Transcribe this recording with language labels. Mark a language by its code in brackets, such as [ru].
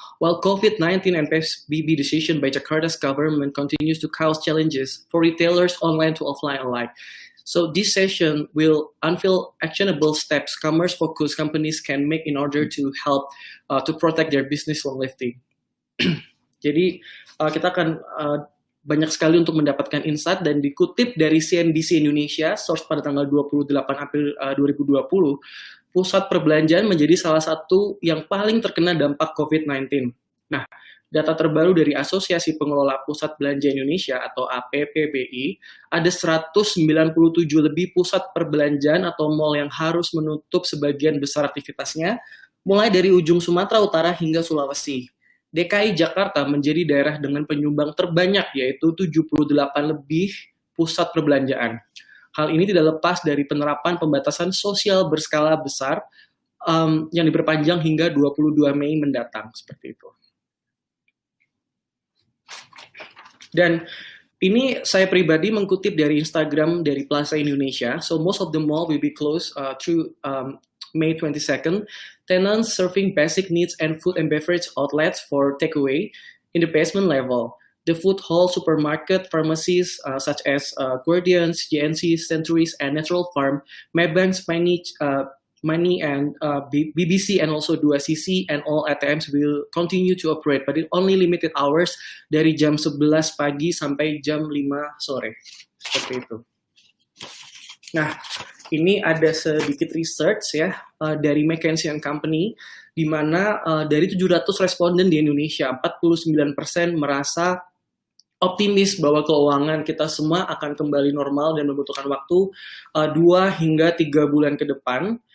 [en] While COVID-19 and PSBB decision by Jakarta's government continues to cause challenges for retailers online to offline alike. So this session will unveil actionable steps commerce-focused companies can make in order to help to protect their business longevity. [id] Jadi kita akan banyak sekali untuk mendapatkan insight dan dikutip dari CNBC Indonesia, source pada tanggal 28 April 2020, pusat perbelanjaan menjadi salah satu yang paling terkena dampak COVID-19. Nah, data terbaru dari Asosiasi Pengelola Pusat Belanja Indonesia atau APPBI, ada 197 lebih pusat perbelanjaan atau mall yang harus menutup sebagian besar aktivitasnya, mulai dari ujung Sumatera Utara hingga Sulawesi. DKI Jakarta menjadi daerah dengan penyumbang terbanyak, yaitu 78 lebih pusat perbelanjaan. Hal ini tidak lepas dari penerapan pembatasan sosial berskala besar yang diperpanjang hingga 22 Mei mendatang, seperti itu. Dan ini saya pribadi mengutip dari Instagram dari Plaza Indonesia. [en] So most of the mall will be closed through May 22nd. Tenants serving basic needs and food and beverage outlets for takeaway in the basement level. The food hall, supermarket, pharmacies such as Guardians, GNC, Centuries, and Natural Farm, Maybank, Money, and BBC, and also 2CC, and all ATMs will continue to operate, but in only limited hours [id] dari jam 11 pagi sampai jam 5 sore. Seperti itu. Nah, ini ada sedikit research ya dari McKinsey & Company, di mana dari 700 responden di Indonesia, 49% merasa optimis bahwa keuangan kita semua akan kembali normal dan membutuhkan waktu 2 hingga 3 bulan ke depan.